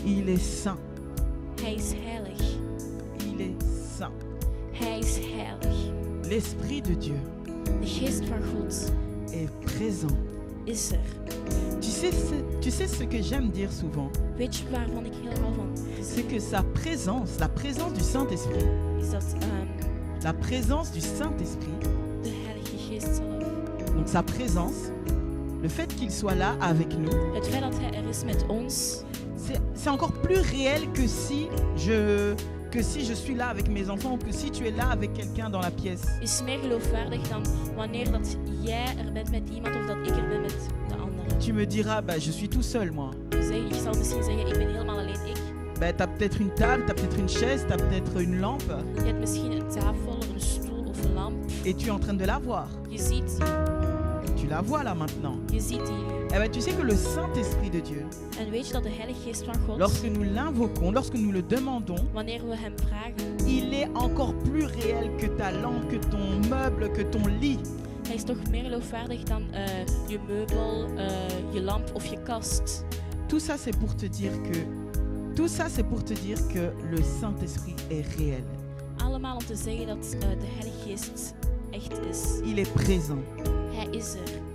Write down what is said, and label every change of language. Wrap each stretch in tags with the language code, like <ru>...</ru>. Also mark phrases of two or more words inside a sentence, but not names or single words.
<fr>est saint.</fr> <nl>Hij is heilig.</nl> <fr>Il est saint.</fr> <nl>Hij is heilig.</nl> <fr>L'Esprit de Dieu</fr> <nl>De geest van God</nl> <fr>est présent.</fr> <nl>is er.</nl> <fr>Tu sais ce que j'aime dire souvent,</fr> <nl>Weet je waarvan ik heel veel van te</nl> <fr>c'est</fr> <nl>zeggen?</nl> <fr>que sa présence, la présence du Saint-Esprit,</fr> <nl>Is dat</nl> <fr>la présence du Saint-Esprit,</fr> <nl>de Heilige Geest zelf.</nl> <fr>donc sa présence, le fait qu'il soit là avec nous,</fr> <nl>Het feit dat hij er is met ons,</nl> <fr>c'est encore plus réel que si je suis là avec mes enfants ou que si tu es là avec quelqu'un dans la pièce.</fr> <nl>is meer geloofwaardig dan wanneer dat jij er bent met iemand of dat ik er ben met de anderen.</nl> <fr>Tu me diras, bah, je suis tout seul moi.</fr> <nl>Je zal misschien zeggen, ik ben helemaal alleen ik.</nl> <fr>Bah, t'as peut-être une table, t'as peut-être une chaise, t'as peut-être une lampe</fr> <nl>Je hebt misschien een tafel, een stoel of een lamp.</nl> <fr>et tu es en train de la voir.</fr> <nl>Je ziet die.</nl> <fr>Tu la vois là maintenant.</fr> <nl>Je ziet die.</nl> <fr>Eh ben, tu sais que le Saint-Esprit de Dieu,</fr> <nl>En weet je dat de Heilige Geest van God,</nl> <fr>lorsque nous l'invoquons, lorsque nous le demandons,</fr> <nl>wanneer we hem vragen,</nl> <fr>il est encore plus réel que ta lampe, que ton meuble, que ton lit.</fr> <nl>hij is toch meer geloofwaardig dan je meubel, je lamp of je kast.</nl> <fr>Tout ça, c'est pour te dire que le Saint-Esprit est réel.</fr> <nl>Allemaal om te zeggen dat de Heilige Geest echt is.</nl> <fr>Il est présent.</fr> <nl>Hij is er.</nl>